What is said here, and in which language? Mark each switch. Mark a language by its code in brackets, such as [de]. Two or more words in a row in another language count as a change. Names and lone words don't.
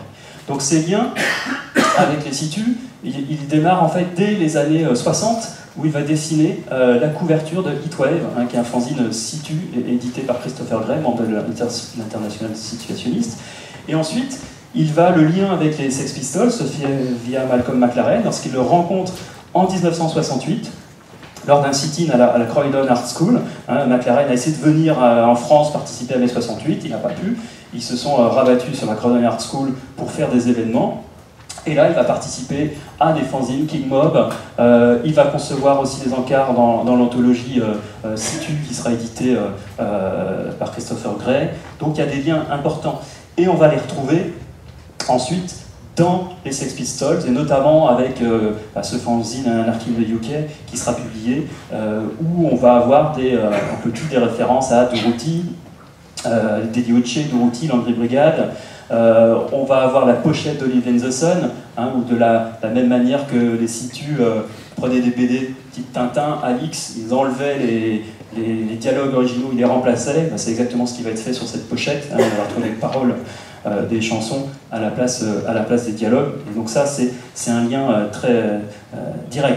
[fr] Donc ces liens avec les situs, il démarre en fait dès les années 60, où il va dessiner la couverture de Heatwave, qui est un fanzine situ édité par Christopher Gray, membre de l'International Situationniste. Et ensuite, il va le lien avec les Sex Pistols se fait via Malcolm McLaren, lorsqu'il le rencontre en 1968, lors d'un sit-in à la Croydon Art School. McLaren a essayé de venir en France participer à mai 68, il n'a pas pu. Ils se sont rabattus sur la Croydon Art School pour faire des événements. Et là, il va participer à des fanzines, King Mob. Il va concevoir aussi des encarts dans l'anthologie Situ, qui sera éditée par Christopher Gray. Donc il y a des liens importants. Et on va les retrouver ensuite dans les Sex Pistols, et notamment avec ce fanzine Anarchy in the UK, qui sera publié, où on va avoir un peu toutes des références à Durruti, Daddy Uche, Durruti, Landry Brigade. On va avoir la pochette d'Olive and the Sun, où de la même manière que les situs prenaient des BD type Tintin, Alix, ils enlevaient les dialogues originaux, ils les remplaçaient. C'est exactement ce qui va être fait sur cette pochette. On va retrouver les paroles des chansons à la place des dialogues. Et donc ça, c'est un lien très direct.